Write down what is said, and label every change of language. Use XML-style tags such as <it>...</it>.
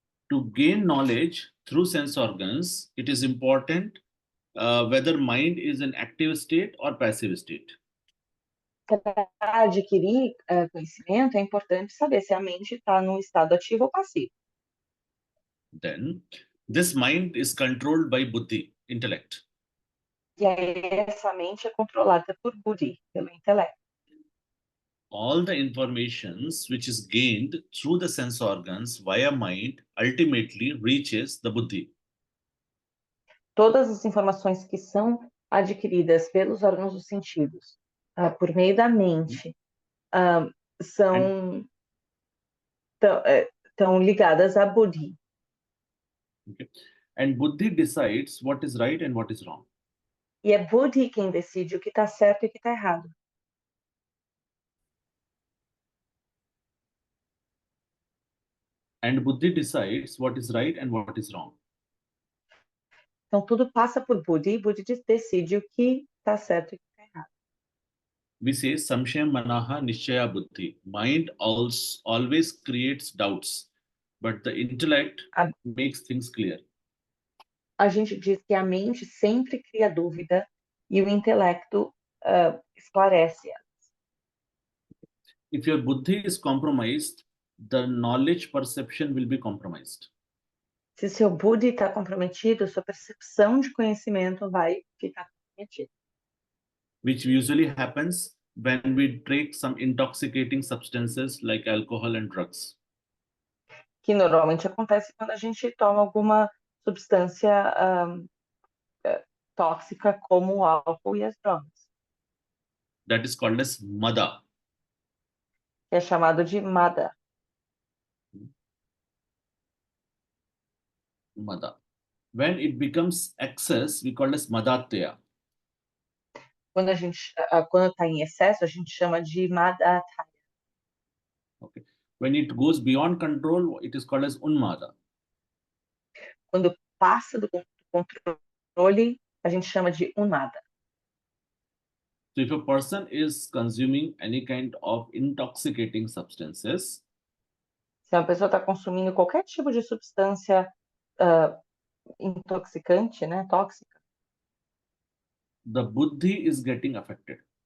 <en>To gain knowledge through sense organs, it is important whether mind is in active state or passive state.</en> <pt>Para adquirir conhecimento, é importante saber se a mente está num estado ativo ou passivo.</pt> <en>Then, this mind is controlled by buddhi, intellect.</en> <pt>E aí, essa mente é controlada por Buddhi, pelo intelecto.</pt> <en>All the informations which is gained through the sense organs via mind ultimately reaches the buddhi.</en> <pt>Todas as informações que são adquiridas pelos órgãos dos sentidos por meio da mente são tão ligadas a Buddhi.</pt> <en>Okay. And buddhi decides what is right and what is wrong.</en> <pt>E é Buddhi quem decide o que está certo e o que está errado.</pt> <en>And buddhi decides what is right and what is wrong.</en> <pt>Então, tudo passa por Buddhi e Buddhi decide o que está certo e o que está errado.</pt> <sa>We say samshaya manaha nishchaya buddhi.</sa> <en>Mind always creates doubts, but the intellect makes things clear.</en> <pt>A gente diz que a mente sempre cria dúvida e o intelecto esclarece.</pt> <en>If your buddhi is compromised, the knowledge perception will be compromised.</en> <pt>Se seu Buddhi está comprometido, sua percepção de conhecimento vai ficar comprometida.</pt> <en>Which usually happens when we take some intoxicating substances like alcohol and drugs.</en> <pt>Que normalmente acontece quando a gente toma alguma substância tóxica como o álcool e as drogas.</pt> <en>That is called as mada.</en> <pt>Que é chamado de Mada. Mada.</pt> <en>When it becomes excess, we call as madatya.</en> <pt>Quando está em excesso, a gente chama de Mada.</pt> <en>Okay. When it goes beyond control, it is called as unmada.</en> <pt>Quando passa do controle, a gente chama de Unmada.</pt> <en>So if a person is consuming any kind of intoxicating substances,</en> <pt>Se uma pessoa está consumindo qualquer tipo de substância intoxicante, né? Tóxica.</pt> <en>The buddhi is getting affected.</en>